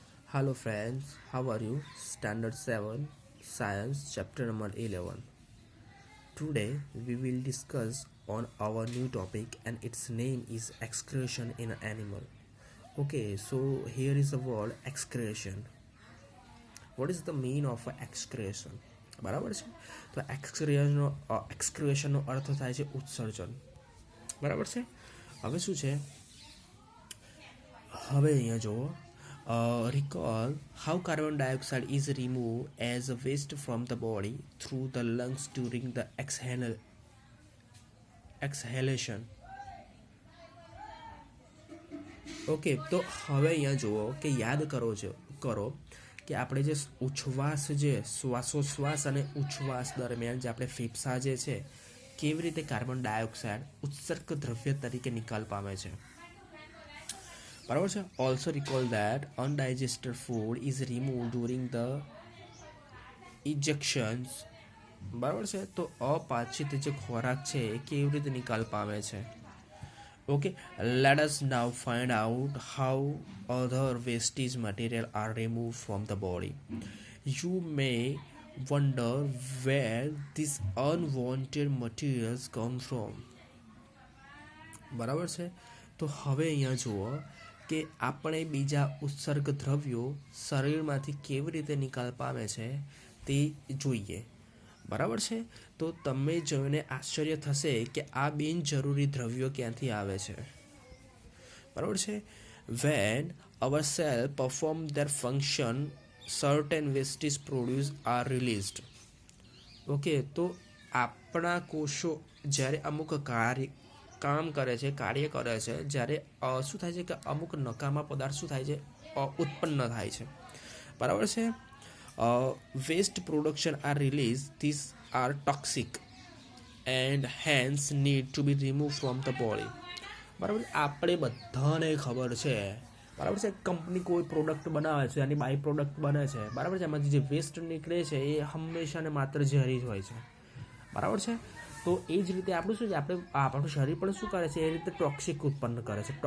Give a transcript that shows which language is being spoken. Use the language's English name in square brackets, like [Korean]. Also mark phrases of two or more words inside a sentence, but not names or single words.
[English] Hello friends, how are you? Standard 7, Science, chapter number 11. Today we will discuss on our new topic and its name is excretion in an animal. Okay, so here is the word excretion. What is the meaning of excretion? [Gujarati] બરાબર છે. તો એક્સક્રિએશનનો અર્થ થાય છે ઉત્સર્જન. બરાબર છે. હવે શું છે, હવે અહીંયા જુઓ. [English] Recall how carbon dioxide is removed as a waste from the body through the lungs during the exhalation. [Gujarati] ઓકે, તો હવે અહીંયા જુઓ કે યાદ કરો કે આપણે જે ઉચ્છ્વાસ, જે શ્વાસોશ્વાસ અને ઉચ્છ્વાસ દરમિયાન જે આપણે ફેફસા જે છે કેવી રીતે કાર્બન ડાયોક્સાઇડ ઉત્સર્ગ દ્રવ્ય તરીકે નિકાલ પામે છે. બરાબર છે. [English] Also recall that undigested food is remove during the ejections. [Gujarati] બરાબર છે. તો અપાચિત જે ખોરાક છે એ કેવી રીતે નિકાલ પામે છે. ઓકે, [English] let us now find out how other wastage material are removed from the body. You may wonder where these unwanted materials come from. [Gujarati] બરાબર છે. તો હવે અહીંયા જુઓ કે આપણે બીજા ઉત્સર્ગ દ્રવ્યો શરીરમાંથી કેવી રીતે નિકાલ પામે છે તે જોઈએ. બરાબર છે. તો તમે જોઈને આશ્ચર્ય થશે કે આ બિનજરૂરી દ્રવ્યો ક્યાંથી આવે છે. બરાબર છે. [English] When our cell perform their function certain wastage produce are released. [Gujarati] ઓકે, તો આપણા કોષો જ્યારે અમુક કામ કરે છે, કાર્ય કરે છે, જ્યારે શું થાય છે કે અમુક નકામા પદાર્થ શું થાય છે, ઉત્પન્ન થાય છે. બરાબર છે. [English] Waste production are released. These are toxic and hence need to be removed from the body. [Gujarati] બરાબર. આપણે બધાને ખબર છે, બરાબર છે, કંપની કોઈ પ્રોડક્ટ બનાવે છે, એની [English] by product [Gujarati] બને છે, બરાબર છે, એમાંથી જે વેસ્ટ નીકળે છે એ હંમેશા ને માત્ર ઝેરી જ હોય છે. બરાબર છે. તો એ જ રીતે આપણું શું છે, આપણું શરીર પણ શું કરે છે, એ રીતે ટોક્સિક ઉત્પન્ન કરે છે.